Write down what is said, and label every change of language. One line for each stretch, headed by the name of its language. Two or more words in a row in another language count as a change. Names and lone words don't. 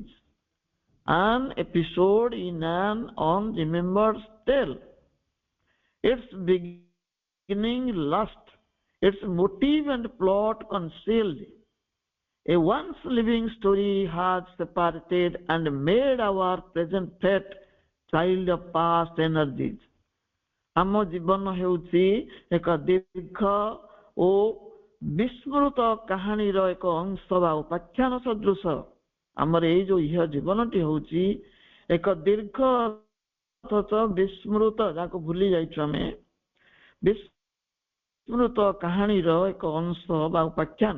English: An episode in an unremembered tale, its beginning lost, its motive and plot concealed. A once living story has separated and made our present fate child of past energies.
Odia: ଆମ ଜୀବନ ହେଉଛି ଏକ ଦୀର୍ଘ ଓ ବିସ୍ମୃତ କାହାଣୀର ଏକ ଅଂଶ ବା ଉପାଖ୍ୟାନ ସଦୃଶ। ଆମର ଏଇ ଯୋଉ ଇହ ଜୀବନଟି ହେଉଛି ଏକ ଦୀର୍ଘ ଅଥଚ ବିସ୍ମୃତ, ଯାହାକୁ ଭୁଲି ଯାଇଛୁ ଆମେ, ବିସ୍ମୃତ କାହାଣୀର ଏକ ଅଂଶ ବା ଉପାଖ୍ୟାନ।